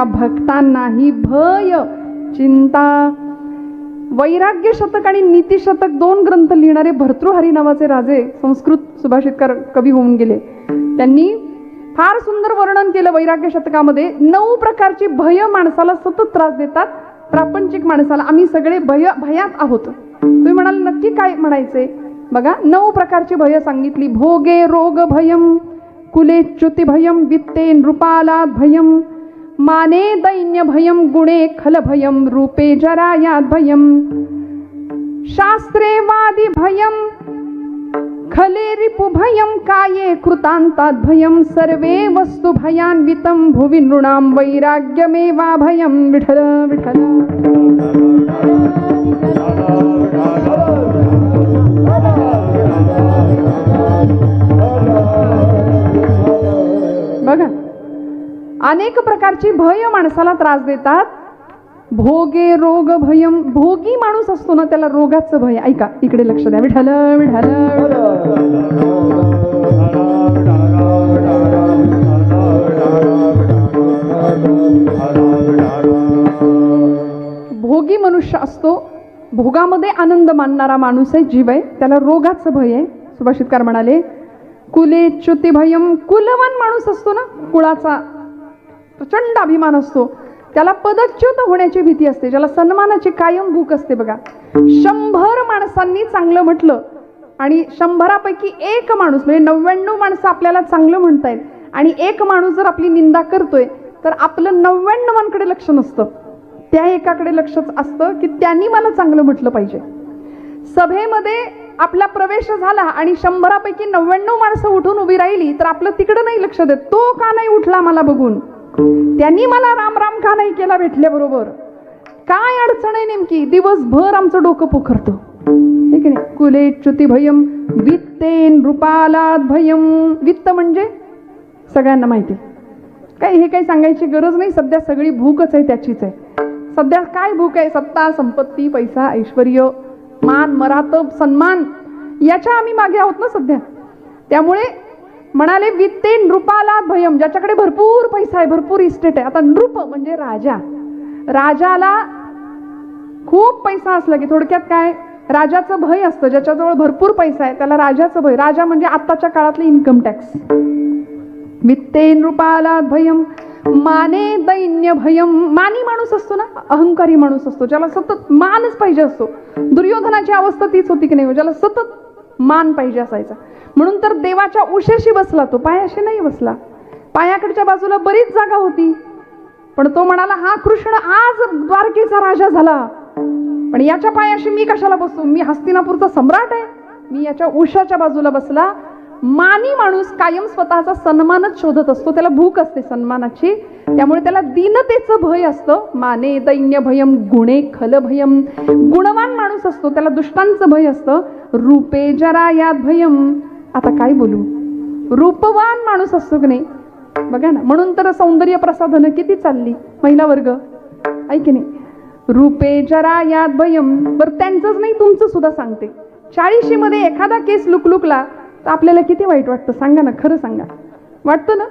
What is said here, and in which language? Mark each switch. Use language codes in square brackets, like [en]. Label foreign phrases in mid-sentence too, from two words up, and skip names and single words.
[mr] हरीची या भक्तांनाही भय चिंता. वैराग्य शतक आणि नीती शतक 2 ग्रंथ लिहिणारे भर्तृहरी नावाचे राजे संस्कृत सुभाषितकार कवी होऊन गेले. त्यांनी फार सुंदर वर्णन केलं वैराग्य शतकामध्ये. 9 प्रकारची भय माणसाला सतत त्रास देतात. प्रापंचिक माणसाला आम्ही सगळे भयात आहोत. तुम्ही म्हणाल नक्की काय म्हणायचे? बघा 9 प्रकारची भय सांगितली. [sa] भोगे रोग भयम, कुले च्युती भयम, वित्ते नृपालाद भयम, माने दैन्य भयम, गुणे खल भयम, रूपे जरायात भयम, शास्त्रे वादी भयम, खले रिपु भयम, काये कृतांतात भयम, सर्वे वस्तु भयान्वितम, भुवि नृणाम वैराग्यमेवा भयम. [mr] विठ्ठल विठ्ठल. बघा अनेक प्रकारची भय माणसाला त्रास देतात. [sa] भोगे रोग भयम. [mr] भोगी माणूस असतो ना त्याला रोगाचं भय. ऐका इकडे लक्ष द्या. विठ्ठल विठ्ठल. भोगी मनुष्य असतो. भोगामध्ये आनंद मानणारा माणूस आहे, जीव आहे. त्याला रोगाचं भय आहे. सुभाषितकार म्हणाले [sa] कुले च्युती भयम. [mr] कुलवान माणूस असतो ना, कुळाचा प्रचंड अभिमान असतो, त्याला पदच्युत होण्याची भीती असते, ज्याला सन्मानाची कायम भूक असते. बघा 100 माणसांनी चांगलं म्हटलं आणि 100पैकी 1 माणूस म्हणजे 99 माणसं आपल्याला चांगलं म्हणतायत आणि 1 माणूस जर आपली निंदा करतोय तर आपलं 99कडे लक्ष नसतं, त्या एकाकडे लक्षच असतं की त्यांनी मला चांगलं म्हटलं पाहिजे. सभेमध्ये आपला प्रवेश झाला आणि 100पैकी 99 माणसं उठून उभी राहिली तर आपलं तिकडं नाही लक्ष देत. तो का नाही उठला मला बघून, त्यांनी मला राम राम का नाही केला भेटल्याबरोबर, काय अडचण आहे नेमकी. दिवसभर आमचं डोकं पोखरतो. ठीक आहे. [sa] कुले च्युती भयम, वित्ते नृपालाद भयम. [mr] वित्त म्हणजे सगळ्यांना माहिती, काय हे काही सांगायची गरज नाही. सध्या सगळी भूकच आहे, त्याचीच आहे. सध्या काय भूक आहे? सत्ता, संपत्ती, पैसा, ऐश्वर्य, मान, मरातब, सन्मान, याच्या आम्ही मागे आहोत ना सध्या. त्यामुळे म्हणाले [sa] वित्ते नृपालाद भयम. [mr] ज्याच्याकडे भरपूर पैसा आहे, भरपूर इस्टेट आहे. आता नृप म्हणजे राजा. राजाला खूप पैसा असला की थोडक्यात काय, राजाचं भय असतं. ज्याच्याजवळ भरपूर पैसा आहे त्याला राजाचं भय. राजा म्हणजे आत्ताच्या काळातले [en] income tax. [sa] वित्ते नृपालाद भयम, माने दैन्य भयम. [mr] मानी माणूस असतो ना, अहंकारी माणूस असतो, ज्याला सतत मानच पाहिजे असतो. दुर्योधनाची अवस्था तीच होती की नाही, ज्याला सतत मान पाहिजे असायचा. म्हणून तर देवाच्या उशेशी बसला तो, पायाशी नाही बसला. पायाकडच्या बाजूला बरीच जागा होती, पण तो म्हणाला हा कृष्ण आज द्वारकेचा राजा झाला, पण याच्या पायाशी मी कशाला बसू, मी हस्तिनापूरचा सम्राट आहे, मी याच्या उशाच्या बाजूला बसला. मानी माणूस कायम स्वतःचा सन्मानच शोधत असतो, त्याला भूक असते सन्मानाची, त्यामुळे त्याला दीनतेचं भय असतं. [sa] माने दैन्य भयम, गुणे खल भयम. [mr] गुणवान माणूस असतो त्याला दुष्टांचं भय असतं. [sa] रूपे जरायात भयम. [mr] आता काय बोलू, रूपवान माणूस असतो की नाही, बघा ना. म्हणून तर सौंदर्य प्रसाधनं किती चालली, महिला वर्ग, ऐक नाही. [sa] रूपे जरायात भयम. [mr] बरं त्यांचंच नाही, तुमचं सुद्धा सांगते. 40शी मध्ये एखादा केस लुकलुकला तर आपल्याला किती वाईट वाटतं, सांगा ना, खरं सांगा, वाटतं ना.